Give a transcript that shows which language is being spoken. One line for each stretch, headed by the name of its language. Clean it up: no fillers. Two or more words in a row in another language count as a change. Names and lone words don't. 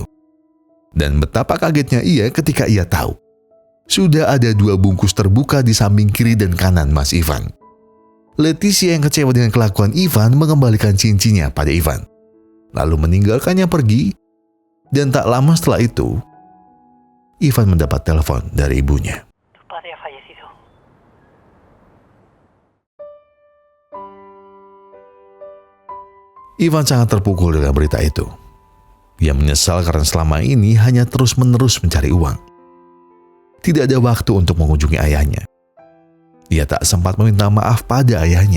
Indonesian: Dan betapa kagetnya ia ketika ia tahu sudah ada 2 bungkus terbuka di samping kiri dan kanan Mas Ivan. Leticia yang kecewa dengan kelakuan Ivan mengembalikan cincinnya pada Ivan, lalu meninggalkannya pergi. Dan tak lama setelah itu, Ivan mendapat telepon dari ibunya.
Spanish: Tu padre ha fallecido.
Indonesian: Ivan sangat terpukul dengan berita itu. Ia menyesal karena selama ini hanya terus-menerus mencari uang. Tidak ada waktu untuk mengunjungi ayahnya. Ia tak sempat meminta maaf pada ayahnya.